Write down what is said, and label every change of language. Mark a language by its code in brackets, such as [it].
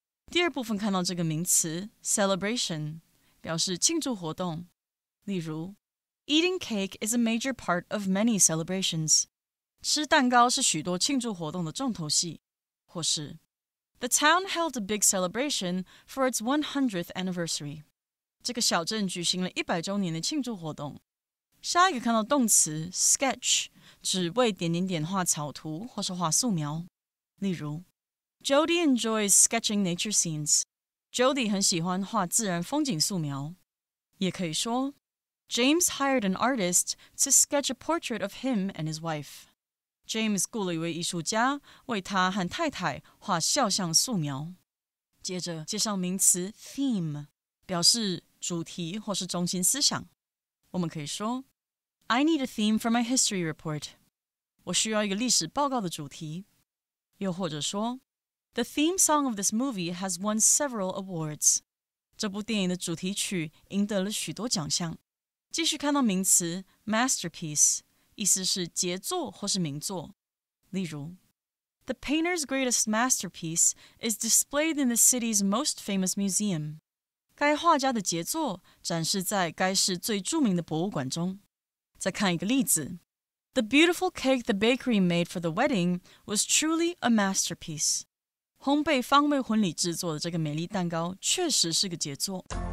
[zh] 第二部分看到这个名词 celebration 表示庆祝活动，例如 [en] Eating cake is a major part of many celebrations. [zh] 吃蛋糕是许多庆祝活动的重头戏，或是 [en] The town held a big celebration for its 100th anniversary. [zh] 这个小镇举行了100周年的庆祝活动。下一个看到动词 sketch， 指为点点点画草图或是画素描。例如 [en] Jody enjoys sketching nature scenes. [zh] Jody 很喜欢画自然风景素描。也可以说 [en] James hired an artist to sketch a portrait of him and his wife. [zh] James 雇了一位艺术家为他和太太画肖像素描。接着介绍名词 theme， 表示主题或是中心思想。我们可以说 [en] I need a theme for my history report. [zh] 我需要一个历史报告的主题。又或者说 [en] The theme song of this movie has won several awards. [zh] 这部电影的主题曲赢得了许多奖项。继续看到名词 masterpiece， 意思是杰作或是名作。例如 [en] The painter's greatest masterpiece is displayed in the city's most famous museum. [zh] 该画家的杰作展示在该市最著名的博物馆中。再看一个例子 [en] The beautiful cake the bakery made for the wedding was truly a masterpiece. [zh] 烘焙方为婚礼制作的这个美丽蛋糕确实是个杰作。